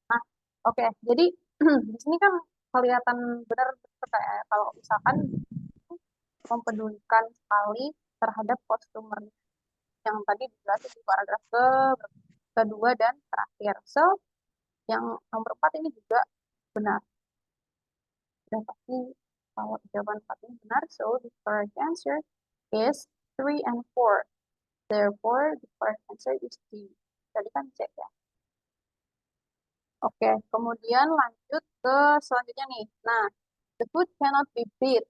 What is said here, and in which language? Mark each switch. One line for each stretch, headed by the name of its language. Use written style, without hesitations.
Indonesian: Nah, oke, jadi di sini kan kelihatan benar kayak kalau misalkan mempedulikan sekali terhadap customer yang tadi dijelasin di paragraf kedua dan terakhir. So, yang nomor 4 ini juga benar. Sudah pasti kalau jawaban 4 ini benar.
English: So, the correct answer is 3 and 4. Therefore, the correct answer is D.
Indonesian: Tadi kan cek ya. Oke, kemudian lanjut ke selanjutnya nih.
English: Nah, the food cannot be beat.